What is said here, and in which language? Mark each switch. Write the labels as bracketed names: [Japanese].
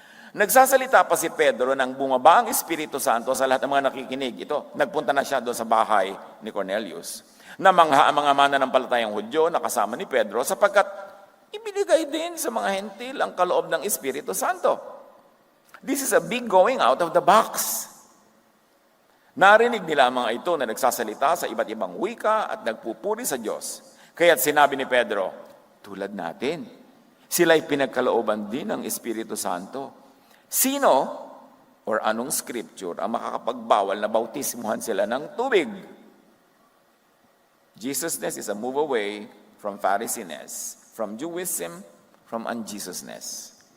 [Filipino] Nagsasalita pa si Pedro nang bumaba ang Espiritu Santo sa lahat ng mga nakikinig. Ito, nagpunta na siya doon sa bahay ni Cornelius. Namangha ang mga mananampalatayang Hudyo na kasama ni Pedro sapagkat ibinigay din sa mga hentil ang kaloob ng Espiritu Santo. [English] This is a big going out of the box. [Filipino] Narinig nila ang mga ito na nagsasalita sa iba't ibang wika at nagpupuri sa Diyos. Kaya't sinabi ni Pedro, tulad natin, sila'y pinagkalooban din ng Espiritu Santo. Sino or anong scripture ang makakapagbawal na bautismuhan sila ng tubig? [English] Jesusness is a move away from Phariseeness, from Jewism, from unjesusness.